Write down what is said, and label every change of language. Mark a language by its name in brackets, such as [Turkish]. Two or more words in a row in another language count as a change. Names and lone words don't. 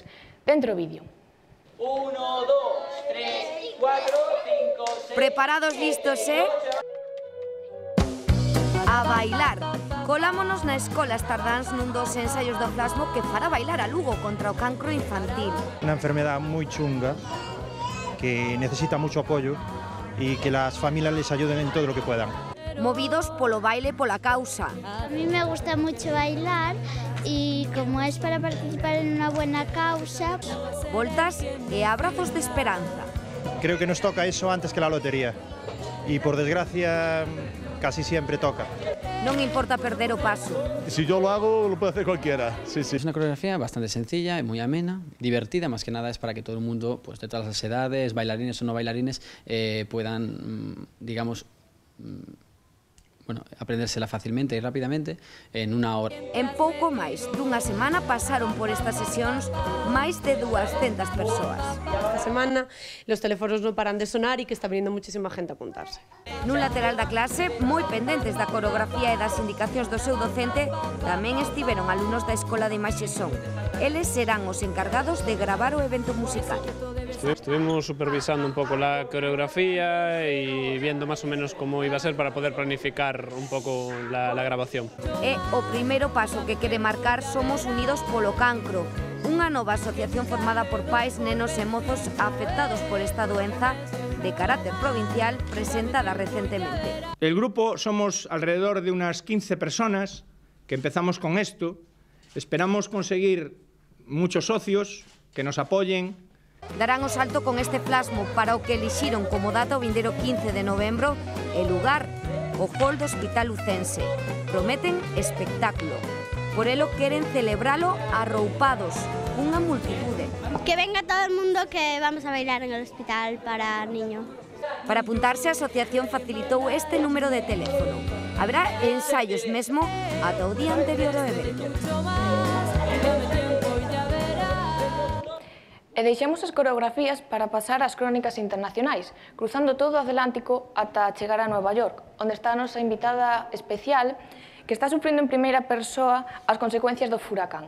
[Galician] Dentro vídeo. 1, 2, 3, 4, 5, 6... Preparados, listos, A bailar. Colámonos na Escola Stardance nun dos ensaios do Flashmob que fará bailar a Lugo contra o cancro infantil. [Spanish] Una enfermedad muy chunga que necesita mucho apoyo y que las familias les ayuden en todo lo que puedan. [Galician] Movidos polo baile pola causa. [Spanish] A mí me gusta mucho bailar y como es para participar en una buena causa... [Galician] Voltas e abrazos de esperanza. [Spanish] Creo que nos toca eso antes que la lotería y por desgracia casi siempre toca. [Galician] Non importa perder o paso. [Spanish] Si yo lo hago, lo puede hacer cualquiera. Sí, sí. Es una coreografía bastante sencilla y muy amena, divertida, más que nada es para que todo el mundo, pues de todas las edades, bailarines o no bailarines, puedan, digamos, [Galician] aprendérsela facilmente e rapidamente en unha hora. En pouco máis dunha semana pasaron por estas sesións máis de 200 persoas. [Spanish] Esta semana los teléfonos non paran de sonar e que está viniendo muchísima gente a apuntarse. [Galician] Nun lateral da clase, moi pendentes da coreografía e das indicacións do seu docente, tamén estiveron alumnos da Escola de Imaxe Son. Eles serán os encargados de gravar o evento musical. [Spanish] Estuvimos supervisando un poco la coreografía y viendo más o menos cómo iba a ser para poder planificar un poco la grabación. [Galician] É o primeiro paso que quere marcar Somos Unidos polo Cancro, unha nova asociación formada por pais, nenos e mozos afectados por esta doenza de carácter provincial presentada recientemente. [Spanish] El grupo somos alrededor de unas 15 personas que empezamos con esto. Esperamos conseguir muchos socios que nos apoyen. [Galician] Darán o salto con este plasmo para o que elixiron como data o vindeiro 15 de novembro [Spanish] el lugar, [Galician] o hall do Hospital Lucense. Prometen espectáculo. Por elo queren celebralo arroupados, unha multitude. [Spanish] Que venga todo el mundo que vamos a bailar en el hospital para niños. [Galician] Para apuntarse, a asociación facilitou este número de teléfono. Habrá ensaios mesmo ata o día anterior ao evento. E deixamos as coreografías para pasar ás crónicas internacionais, cruzando todo o Atlántico ata chegar a Nova York, onde está a nosa invitada especial, que está sufrindo en primeira persoa as consecuencias do furacán.